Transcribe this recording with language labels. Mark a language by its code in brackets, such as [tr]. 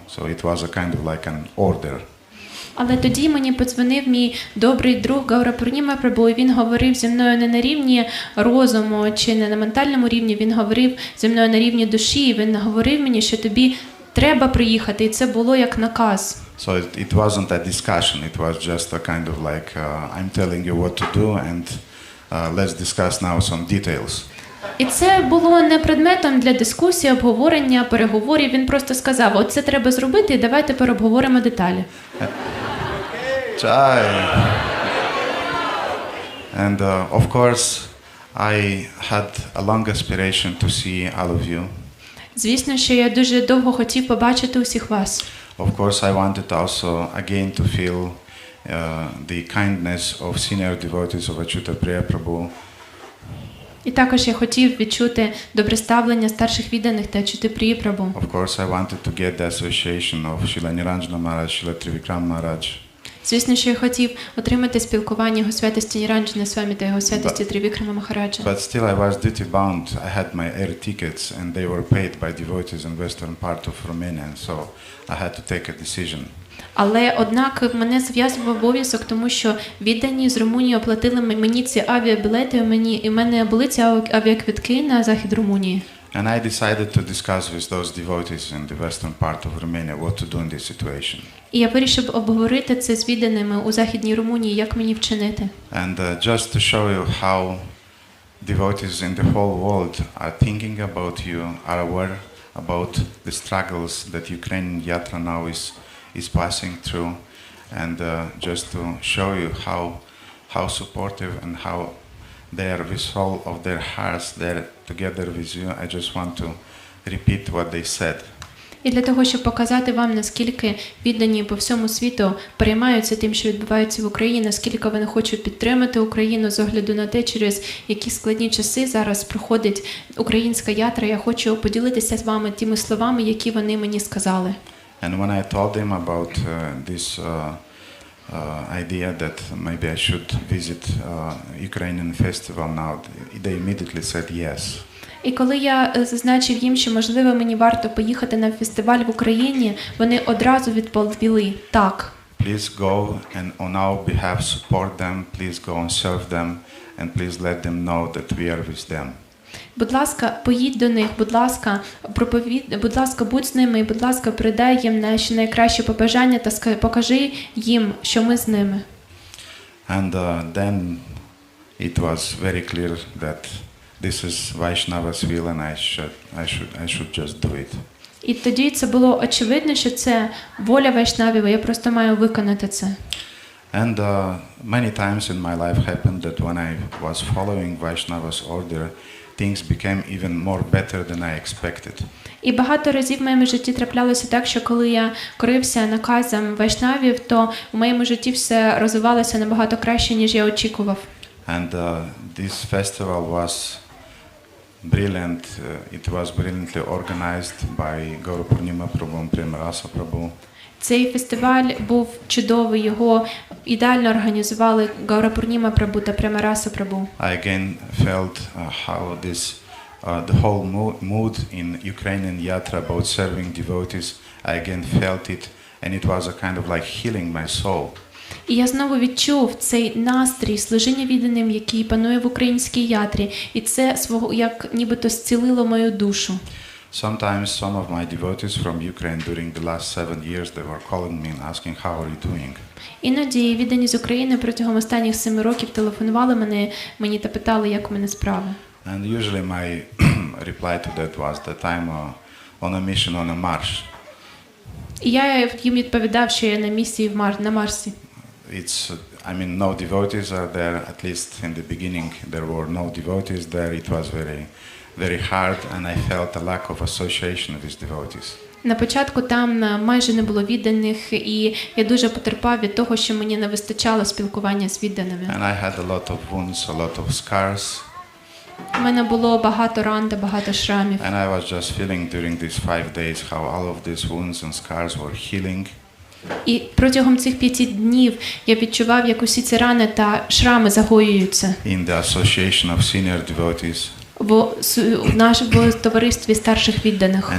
[en] So it was a kind of like an order. [uk] Але тоді мені подзвонив мій добрий друг Гаурanga Прабу, і він говорив зі мною не на рівні розуму чи не на ментальному рівні, він говорив зі мною на рівні душі, і він говорив мені, що тобі треба приїхати, і це було як наказ. [en] So it wasn't a discussion, it was just a kind of like, I'm telling you what to do and let's discuss now some details. [uk] І це було не предметом для дискусії, обговорення, переговорів. Він просто сказав, от це треба зробити, і давай тепер обговоримо деталі. [en] And of course, I had a long aspiration to see all of you. [uk] Звісно, що я дуже довго хотів побачити усіх вас. [en] Of course, I wanted also again to feel the kindness of senior devotees of Achyuta Priya Prabhu. [uk] І також я хотів відчути добре ставлення старших відданих та Ачюти Прії Прабу. [en] Of course, I wanted to get the association of Srila Niranjana Maharaj, Srila Trivikram Maharaj. [uk] Звісно, що я хотів отримати спілкування його святості Ніранджана Свамі та його святості Трівікрама Махараджа. [en] But still I was duty bound. I had my air tickets and they were paid by devotees in western part of Romania, and so I had to take a decision. [uk] Але, однак, мене зв'язував обов'язок, тому що віддані з Румунії оплатили мені ці авіабілети, і в мене були ці авіаквитки на захід Румунії. [en] And I decided to discuss with those devotees in the western part of Romania what to do in this situation. [uk] І я вирішив обговорити це з відданими у західній Румунії, як мені вчинити. [en] And just to show you how devotees in the whole world are thinking about you, are aware about the struggles that Ukrainian Yatra now is passing through, and just to show you how supportive and how they are with all of their hearts there together with you, I just want to repeat what they said. [uk] І для того, щоб показати вам, наскільки віддані по всьому світу переймаються тим, що відбувається в Україні, наскільки вони хочуть підтримати Україну з огляду на те, через які складні часи зараз проходить українська ятра, я хочу поділитися з вами тими словами, які вони мені сказали. [en] And when I told them about this idea that maybe I should visit Ukrainian festival now, they immediately said yes. [uk] І коли я зазначив їм, що, можливо, мені варто поїхати на фестиваль в Україні, вони одразу відповіли «так». [en] Please go and on our behalf support them, please go and serve them, and please let them know that we are with them. [uk] Будь ласка, поїдь до них, будь ласка, будь ласка, будь з ними, і, будь ласка, передай їм наші найкращі побажання та покажи їм, що ми з ними. [en] And then it was very clear that this is Vaishnava's will and I should just do it. [uk] І тоді це було очевидно, що це воля Вайшнавів, я просто маю виконати це. [en] And many times in my life happened that when I was following Vaishnava's order, things became even more better than I expected. [uk] І багато разів в моєму житті траплялося так, що коли я корився наказам Вайшнавів, то в моєму житті все розвивалося набагато краще, ніж я очікував. [en] And this festival was brilliant. It was brilliantly organized by Gauranga Prabhu and Premrasa Prabhu. [uk] Цей фестиваль був чудовий, його ідеально організували Гаурапурніма Прабу та Премараса Прабу. [en] I again felt how the whole mood in Ukrainian yatra about serving devotees, I again felt it, and it was a kind of like healing my soul. [uk] І я знову відчув цей настрій служіння відданим, який панує в українській ятрі, і це свого як нібито зцілило мою душу. [en] Sometimes some of my devotees from Ukraine during the last 7 years, they were calling me and asking, how are you doing? [uk] Іноді віддані з України протягом останніх 7 років телефонували мені та питали, як у мене справи. [en] And usually my reply to that was that I'm on a mission on a Mars. [uk] І я їм відповідав, що я на місії на Марсі. [en] It's, I mean, no devotees are there. At least in the beginning, there were no devotees there. It was very, very hard, and I felt a lack of association with devotees. [uk] На початку там майже не було відданих, і я дуже потерпав від того, що мені не вистачало спілкування з відданими. [en] And I had a lot of wounds, a lot of scars. [uk] У мене було багато ран та багато шрамів. [en] And I was just feeling during these 5 days how all of these wounds and scars were healing. [uk] І протягом цих 5 днів я відчував, як усі ці рани та шрами загоюються. [en] In the association of senior devotees. [uk] В товаристві старших відданих.